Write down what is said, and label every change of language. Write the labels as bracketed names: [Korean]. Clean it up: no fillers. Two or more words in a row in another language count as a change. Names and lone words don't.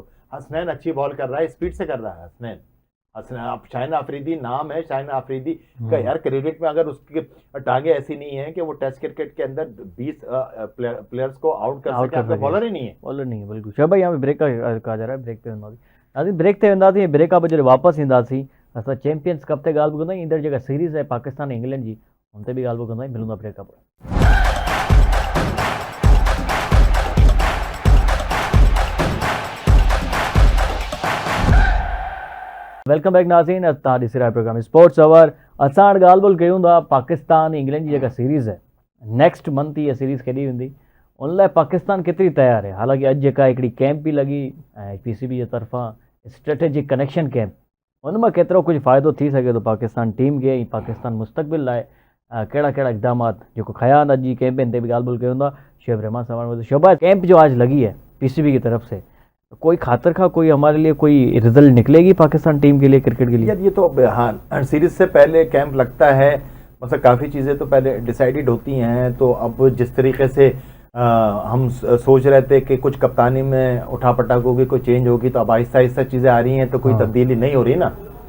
[Urdu] حسنین اچھی بال کر رہا ہے، سپیڈ سے کر رہا ہے حسنین۔ اب شاہین آفریدی نام ہے، شاہین آفریدی کا یار کرکٹ میں اگر اس کی ٹانگیں ایسی نہیں ہیں کہ وہ [English] Test cricket [Urdu] کے اندر 20 پلیئرز کو آؤٹ کر سکے، باؤلر ہی نہیں ہے. باؤلر نہیں ہے بالکل۔ شعیب بھائی یہاں پہ بریک کہا جا رہا ہے, [Sindhi] ब्रेक पे वेंदासीं ब्रेक ते वेंदासीं ब्रेक खां पोइ जॾहिं वापसि ईंदासीं असां चैंपियंस कप ते ॻाल्हि बि कंदा आहियूं। ईंदड़ जेका सीरीज़ आहे पाकिस्तान ऐं इंग्लैंड जी, हुन ते बि ॻाल्हि बि कंदा आहियूं। मिलूं था ब्रेक खां पोइ। [English] welcome back [Sindhi] नाज़रीन, तव्हां ॾिसी रहिया प्रोग्राम स्पोर्ट्स अवर। असां हाणे ॻाल्हि ॿोल कयूं था पाकिस्तान इंग्लैंड जी जेका सीरीज़ है, [English] next month [Sindhi] इहा सीरीज़ खेॾी वेंदी, उन लाइ पाकिस्तान केतिरी तयारु आहे? हालांकि अॼु जेका हिकिड़ी कैंप बि लॻी ऐं PCB जे तरफ़ां [English] strategic connection camp, [Sindhi] उन मां केतिरो कुझु फ़ाइदो थी सघे थो पाकिस्तान टीम खे ऐं पाकिस्तान मुस्तक़बिल लाइ कहिड़ा कहिड़ा इक़दामात जेको खया आहिनि अॼु जी कैंप, इन ते बि ॻाल्हि ॿोल कयूं था। [Urdu] شعیب رحمان صاحب، شعیب کیمپ جو آج لگی ہے PCB کی طرف سے، کوئی خاطر خواہ کوئی ہمارے لیے کوئی رزلٹ نکلے گی پاکستان ٹیم کے لیے، کرکٹ کے لیے? یار یہ تو ہاں سیریز سے پہلے کیمپ لگتا ہے، مطلب کافی چیزیں تو پہلے ڈسائیڈڈ ہوتی ہیں. تو اب جس طریقے سے ہم سوچ رہے تھے کہ کچھ کپتانی میں اٹھاپٹخ ہوگی، کوئی چینج ہوگی، تو اب آہستہ آہستہ چیزیں آ رہی ہیں، تو کوئی تبدیلی نہیں ہو رہی نا.